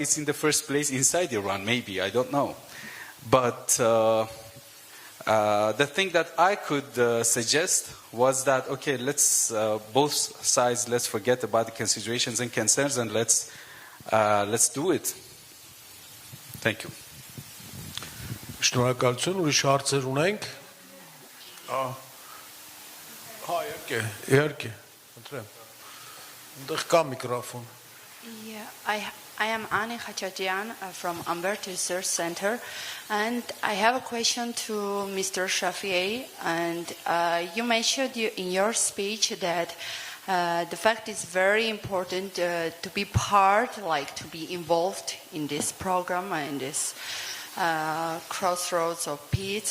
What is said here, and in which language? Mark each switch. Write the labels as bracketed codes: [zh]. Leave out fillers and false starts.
[en] It's in the first place inside Iran, maybe, I don't know. But the thing that I could suggest was that, okay, let's, both sides, let's forget about the considerations and concerns and let's do it. Thank you. [hy] Շնորհակալություն, ուրիշ հարցեր ունենք։ Հա, իհարկե, խնդրեմ։ Այնտեղ կա միկրոֆոն։ [en] Yeah, I am Ani Khachatian from Ambert Research Center, and I have a question to Mr. Shafii. And you mentioned in your speech that the fact is very important to be part, like to be involved in this program and this crossroads of peace.